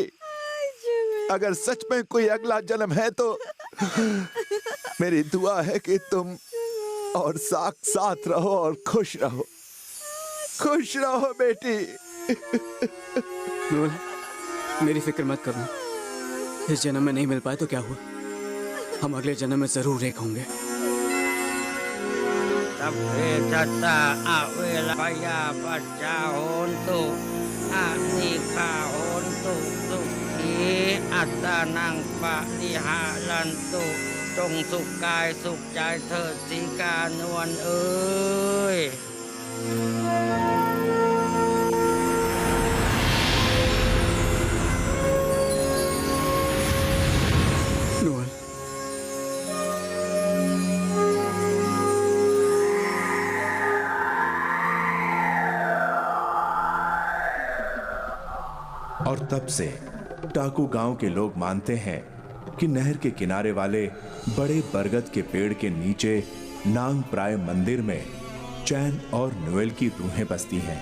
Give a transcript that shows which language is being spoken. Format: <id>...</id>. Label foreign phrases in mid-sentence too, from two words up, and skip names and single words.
<hi>अगर सच में कोई अगला जन्म है तो मेरी दुआ है कि तुम और साख साथ रहो और खुश रहो। खुश रहो बेटी। नुअल, मेरी फिक्र मत करना। इस जन्म में नहीं मिल पाए तो क्या हुआ, हम अगले जन्म में जरूर एक होंगे।</hi> <pi>อัตตานังปะริหารันตุ</pi> <th>จงสุขกายสุขใจเถิดสีกานวลเอ้ย</th> <hi>नुअल, और तब से टाकू गांव के लोग मानते हैं कि नहर के किनारे वाले बड़े बरगद के पेड़ के नीचे नांग प्राय मंदिर में चैन और नुएल की रूहें बसती हैं।</hi>